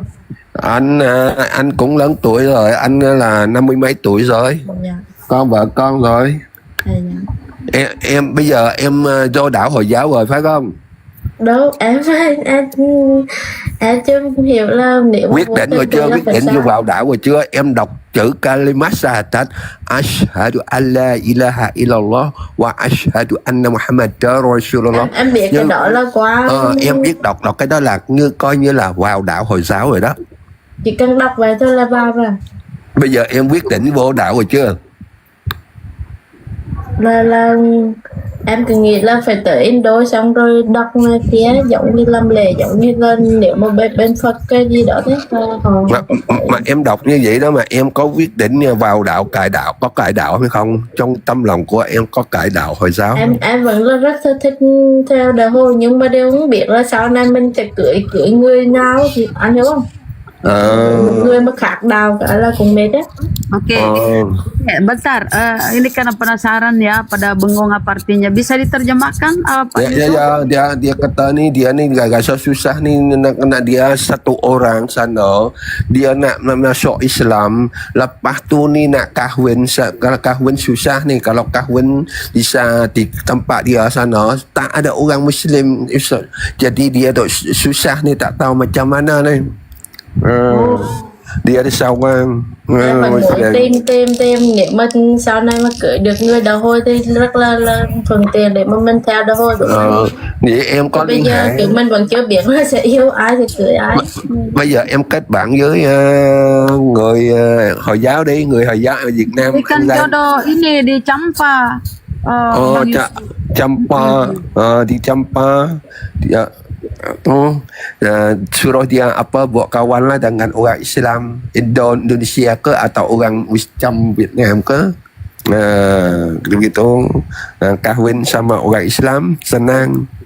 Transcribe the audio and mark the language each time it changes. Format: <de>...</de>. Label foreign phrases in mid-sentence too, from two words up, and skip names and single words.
<vi>Anh cũng lớn tuổi rồi, anh là 50 mấy tuổi rồi. Dạ. Con vợ con rồi. Em bây giờ em vô đạo Hồi giáo rồi phải không? Đâu em chưa hiểu là nếu Quyết định rồi chưa? Quyết định vô vào đạo rồi chưa? Em đọc chữ Kalimat Syahadat</vi> <ar>أشهد أن لا إله إلا الله وأشهد أن محمدا رسول الله.</ar> <vi>Em biết cái đó là quá. Em biết đọc cái đó là coi như là vào đạo Hồi giáo rồi đó. Chỉ cần đọc vậy thôi là vào rồi. Bây giờ em quyết định vô đạo rồi chưa? Là em cứ nghĩ là phải tới Indo xong rồi đọc ngoài phía giống như làm lễ, giống như là nếu mà bên Phật cái gì đó thế. Mà em đọc như vậy đó mà em có quyết định vào đạo cải đạo, có cải đạo hay không? Trong tâm lòng của em có cải đạo Hồi giáo? Em vẫn là rất thích theo đạo Hồi, nhưng mà đều không biết là sau này mình sẽ cưới người nào thì anh hiểu không? Người mà khác đạo cả là cũng mệt á.</vi> <id>Oke, bentar. Ini karena penasaran ya, pada bengong apa artinya. Bisa diterjemahkan, Pak Yusuf?</id> <ms>Dia kata ni dia ni rasa susah ni nak dia satu orang sana, dia nak masuk Islam, lepas tu ni nak kahwin, kalau kahwin susah ni, kalau kahwin di tempat dia sana tak ada orang Muslim, jadi dia tu susah ni, tak tahu macam mana ni. Dia ada seorang</ms> <vi>em muốn tìm nếu mà sau này mà cưới được người đạo Hồi thì rất là thuận tiện để mà mình theo đạo Hồi đúng không? Vậy em có bây giờ kiểu mình vẫn chưa biết là sẽ yêu ai thì cưới ai. Bây giờ em kết bạn với người Hồi giáo đi, người Hồi giáo ở Việt Nam.</vi> <ms>Ikan jodoh ini di Champa. Champa, di Champa dia suruh dia buat kawan lah dengan orang Islam Indonesia ke atau orang macam Vietnam ke, begitu, kahwin sama orang Islam senang.</ms>